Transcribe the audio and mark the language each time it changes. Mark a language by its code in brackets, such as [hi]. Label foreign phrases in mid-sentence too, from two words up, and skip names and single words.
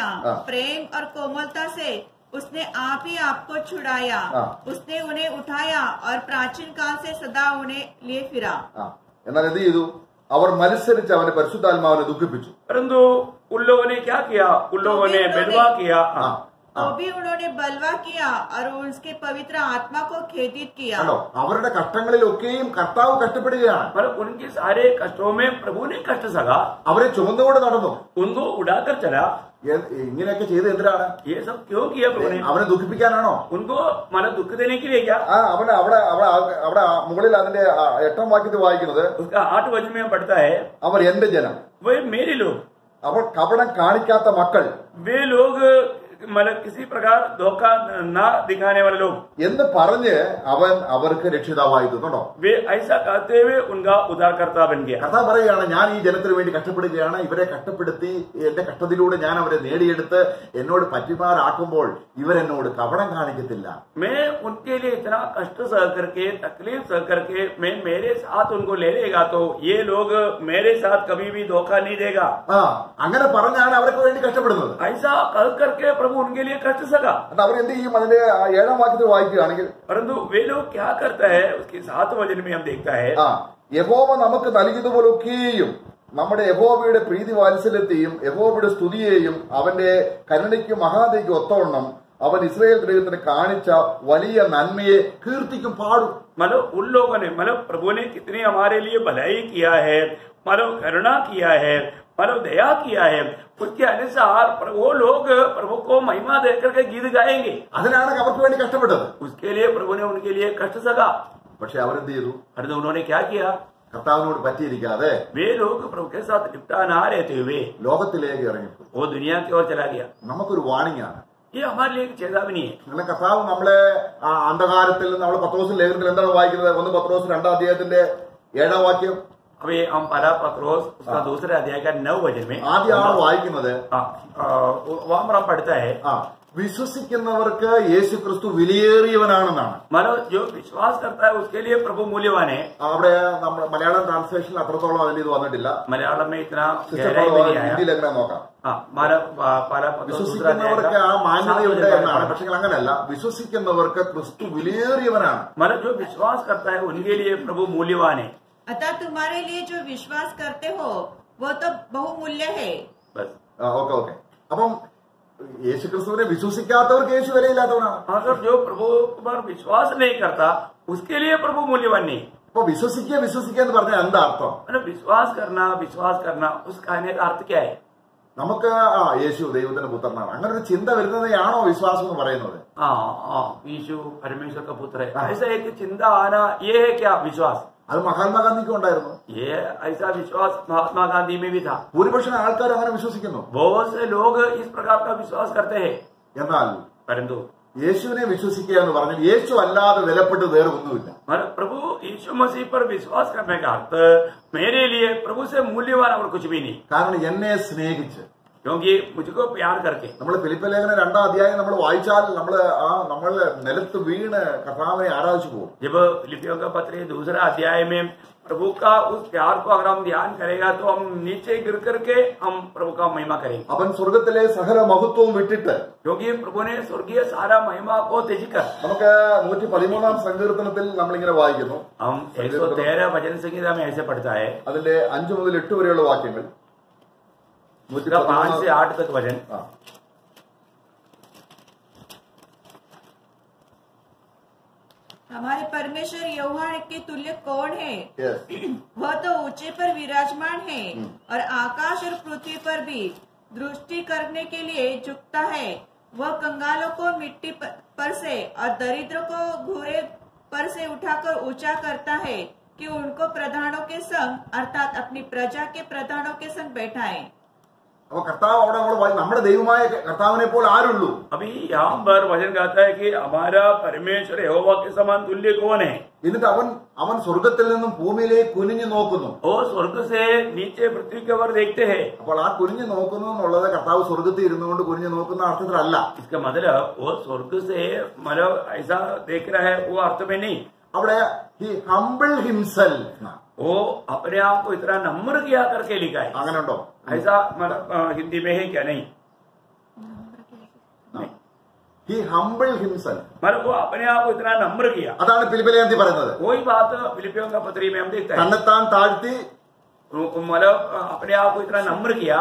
[hi] प्रेम और कोमलता से उसने आप ही आपको छुड़ाया, उसने उन्हें उठाया और प्राचीन काल से सदा उन्हें लिए फिरा। [ml] എന്നാൽ എന്ത് ചെയ്തു? അവർ മത്സരിച്ച് അവന്റെ പരിശുദ്ധാത്മാവിനെ ദുഃഖിപ്പിച്ചു. [hi] परंतु उन लोगों ने क्या किया? उन लोगों ने बेदवा किया, तो भी उन्होंने बलवा किया और उसके पवित्र आत्मा को खेदित किया। [ml] അവരുടെ കഷ്ടങ്ങളിലൊക്കെയും കർത്താവ് കഷ്ടപ്പെടുകയാണ്. [hi] मतलब उनके सारे कष्टों में प्रभु ने कष्ट सगा, [ml] അവരെ ചുമന്നുകൊണ്ട് നടന്നു. [hi] उनको उड़ाकर चला। [ml] ഇങ്ങനെയൊക്കെ ചെയ്ത് എന്തിനാണ്? [hi] ये सब क्यों किया प्रभु ने? [ml] അവനെ ദുഃഖിപ്പിക്കാനാണോ? [hi] उनको मतलब दुख देने के लिए क्या? [ml] അവന് അവിടെ മുകളിൽ അതിന്റെ 8ാം വാക്യത്തിൽ വായിക്കുന്നത്, [hi] उसका 8 वचन में पढ़ता है, [ml] അവർ എന്റെ ജനം, [hi] वे मेरे लोग, [ml] അപ്പോൾ കപടം കാണിക്കാത്ത മക്കൾ [hi] वे लोग मतलब किसी प्रकार धोखा न दिखाने वाले लोग [ml] എന്ന് പറഞ്ഞ് അവൻ അവർക്ക് രക്ഷിതാവായി തീർന്നുണ്ടോ. [hi] वे ऐसा कहते हुए उनका उद्धारकर्ता बन गया. [ml] കർത്താവ് പറയുകയാണ്, ഞാൻ ഈ ജനത്തിന് വേണ്ടി കഷ്ടപ്പെടുകയാണ്, ഇവരെ കഷ്ടപ്പെടുത്തി എന്റെ കഷ്ടത്തിലൂടെ ഞാൻ അവരെ നേടിയെടുത്ത് എന്നോട് പറ്റിമാറാക്കുമ്പോൾ ഇവരെന്നോട് കപടം കാണിക്കത്തില്ല. [hi] मैं उनके लिए इतना कष्ट सह करके तकलीफ सह करके मैं मेरे साथ उनको ले लेगा तो ये लोग मेरे साथ कभी भी धोखा नहीं देगा. [ml] അങ്ങനെ പറഞ്ഞാണ് അവർക്ക് വേണ്ടി കഷ്ടപ്പെടുന്നത്. [hi] ऐसा कह करके प्रभु उनके लिए कष्ट सका. [ml] അവരെന്ത് ചെയ്യും? അതിന്റെ 7-ാം വാക്യത്തിൽ വായിക്കുകയാണെങ്കിൽ, [hi] परंतु वे लोग क्या करता है उसके 7 वचन में हम देखता है, [ml] യഹോവ നമുക്ക് നൽകിയതുപോലൊക്കെയും നമ്മുടെ യഹോവയുടെ പ്രീതി വാത്സല്യത്തെയും യഹോവയുടെ സ്തുതിയെയും അവന്റെ കരുണയ്ക്കും മഹാദയ്ക്കും ഒത്തവണ്ണം അവൻ ഇസ്രായേൽ ഗൃഹത്തിന് കാണിച്ച വലിയ നന്മയെ കീർത്തിക്കും പാടും. [hi] मतलब उन लोगों ने मतलब प्रभु ने कितनी हमारे लिए भलाई किया है, मतलब करुणा किया है, मतलब दया किया है, उसके अनुसार वो लोग प्रभु को महिमा देकर के गीत गाएंगे. [ml] അതിനാണ് അവർക്ക് വേണ്ടി കഷ്ടപ്പെട്ടത്. [hi] उसके लिए प्रभु ने उनके लिए कष्ट सका. [ml] പക്ഷെ അവരെന്ത് ചെയ്തു? [hi] परंतु उन्होंने क्या किया? [ml] കർത്താവിനോട് പറ്റിയിരിക്കാതെ [hi] वे लोग प्रभु के साथ निपटा ना रहते हुए [ml] ലോകത്തിലേക്ക് ഇറങ്ങിപ്പോയി. [hi] वो दुनिया की ओर चला गया. [ml] നമുക്കൊരു വാണിംഗ് ആണ്. [hi] ये हमारे लिए एक चेतावनी है. [ml] അങ്ങനെ കർത്താവ് നമ്മളെ അന്ധകാരത്തിൽ നമ്മൾ പത്രോസ് ലേഖനത്തിൽ എന്താണ് വായിക്കുന്നത്? 1 പത്രോസ് 2-ാം അധ്യായത്തിന്റെ 7-ാം വാക്യം. [hi] अभी हम पहला पत्रोस उसका दूसरे अध्याय का 9 वचन में [ml] ആദ്യമാണ് വായിക്കുന്നത്. [hi] वहां पर हम पढ़ता है, [ml] വിശ്വസിക്കുന്നവർക്ക് യേശു ക്രിസ്തു വിലയേറിയവനാണെന്നാണ്. [hi] मतलब जो विश्वास करता है उसके लिए प्रभु मूल्यवान है. [ml] അവിടെ നമ്മുടെ മലയാളം ട്രാൻസ്ലേഷനിൽ അത്രത്തോളം അതിന്റെ ഇത് വന്നിട്ടില്ല. [hi] मलयालम में इतना गहराई में नहीं आया. [ml] ഹിന്ദിയിൽ എങ്ങനെ നോക്കാം? വിശ്വസിക്കുന്നവർക്ക് ആ മാന്യതയുണ്ട് എന്നാണ്. പക്ഷെ അങ്ങനെയല്ല, വിശ്വസിക്കുന്നവർക്ക് ക്രിസ്തു വിലയേറിയവനാണ്. [hi] मतलब जो विश्वास करता है उनके लिए प्रभु मूल्यवान है. अतः तुम्हारे लिए जो विश्वास करते हो वो तो बहुमूल्य है. बस [ml] ഓക്കെ. അപ്പം യേശു ക്രിസ്തുവിനെ വിശ്വസിക്കാത്തവർക്ക് യേശു വിലയില്ലാത്തവനാണ്. [hi] अगर जो प्रभु पर विश्वास नहीं करता उसके लिए प्रभु मूल्यवान नहीं. [ml] അപ്പൊ വിശ്വസിക്കുക എന്ന് പറഞ്ഞാൽ എന്താ അർത്ഥം? [hi] मतलब विश्वास करना उस कहने का अर्थ क्या है? [ml] നമുക്ക് യേശു ദൈവത്തിന്റെ പുത്രനാണ്, അങ്ങനെ ഒരു ചിന്ത വരുന്നതാണോ വിശ്വാസം എന്ന് പറയുന്നത്? [hi] यीशु परमेश्वर का पुत्र है, ऐसा एक चिंता आना ये है क्या विश्वास? [ml] അത് മഹാത്മാഗാന്ധിക്കും ഉണ്ടായിരുന്നു. [hi] ये ऐसा विश्वास महात्मा गांधी में भी था. [ml] ഭൂരിപക്ഷം ആൾക്കാർ അങ്ങനെ വിശ്വസിക്കുന്നു. [hi] बहुत से लोग इस प्रकार का विश्वास करते हैं. [ml] എന്നാൽ [hi] परंतु [ml] യേശുവിനെ വിശ്വസിക്കുക എന്ന് പറഞ്ഞാൽ യേശു അല്ലാതെ വിലപ്പെട്ട് വേറെ ഒന്നുമില്ല. [hi] प्रभु यीशु मसीह पर विश्वास करने का अर्थ मेरे लिए प्रभु से मूल्यवान और कुछ भी नहीं. [ml] കാരണം എന്നെ സ്നേഹിച്ച്, [hi] क्योंकि मुझको प्यार करके. [ml] നമ്മൾ ഫിലിപ്പിയ ലേഖനം 2-ാം അധ്യായം നമ്മൾ വായിച്ചാൽ നമ്മൾ നിലത്ത് വീണ് കർത്താവിനെ ആരാധിച്ചു പോകും. [hi] जब फिलिपियों का पत्र 2 अध्याय में प्रभु का उस प्यार को अगर हम ध्यान करेगा तो हम नीचे गिर करके हम प्रभु का महिमा करेंगे. [ml] അവൻ സ്വർഗത്തിലെ സകല മഹത്വവും വിട്ടിട്ട്, [hi] क्योंकि प्रभु ने स्वर्गीय सारा महिमा को त्यजकर, [ml] നമുക്ക് 113-ാം സങ്കീർത്തനത്തിൽ നമ്മളിങ്ങനെ വായിക്കുന്നു. [hi] हम 113 भजन संहिता में ऐसे पढ़ता है, [ml] അതിന്റെ 5 മുതൽ 8 വരെയുള്ള വാക്യങ്ങൾ. [hi] 5 से 8 तक वचन. हमारे परमेश्वर यहोवा के तुल्य कौन है? [en] Yes. [hi] वह तो ऊंचे पर विराजमान है और आकाश और पृथ्वी पर भी दृष्टि करने के लिए झुकता है. वह कंगालों को मिट्टी पर से और दरिद्रों को घोड़े पर से उठाकर ऊंचा करता है कि उनको प्रधानों के संग अर्थात अपनी प्रजा के प्रधानों के संग बैठाए. [ml] അപ്പൊ കർത്താവ് അവിടെ നമ്മുടെ ദൈവമായ കർത്താവിനെ പോലെ ആരുള്ളൂ? [hi] अभी यहाँ पर वचन कहता है कि हमारा परमेश्वर यहोवा के समान तुल्य कौन है? [ml] എന്നിട്ട് അവൻ സ്വർഗത്തിൽ നിന്നും ഭൂമിയിലേക്ക് കുനിഞ്ഞു നോക്കുന്നു. [hi] और स्वर्ग से नीचे पृथ्वी के ओर देखते हैं. [ml] അപ്പോൾ ആ കുനിഞ്ഞു നോക്കുന്നു എന്നുള്ളത് കർത്താവ് സ്വർഗത്തിൽ ഇരുന്നുകൊണ്ട് കുനിഞ്ഞു നോക്കുന്ന അർത്ഥത്തിലല്ല. [hi] इसका मतलब वो स्वर्ग से मतलब ऐसा देख रहा है वो अर्थ में नहीं. [ml] അവിടെ [en] He humble himself, [hi] वो अपने आप को इतना नम्र किया करके लिखा है. [ml] അങ്ങനെ ഉണ്ടോ? [hi] ऐसा मतलब हिंदी में है क्या? नहीं. [en] He humble himself, [hi] मतलब वो अपने आप को इतना नम्र किया. [ml] അതാണ് ഫിലിപ്പിയ ലേഖനത്തിൽ പറയുന്നത്. [hi] वही बात फिलिपियों का पत्री में हम देखते हैं. [ml] തന്നെത്താൻ താഴ്ത്തി, [hi] मतलब अपने आप को इतना नम्र किया.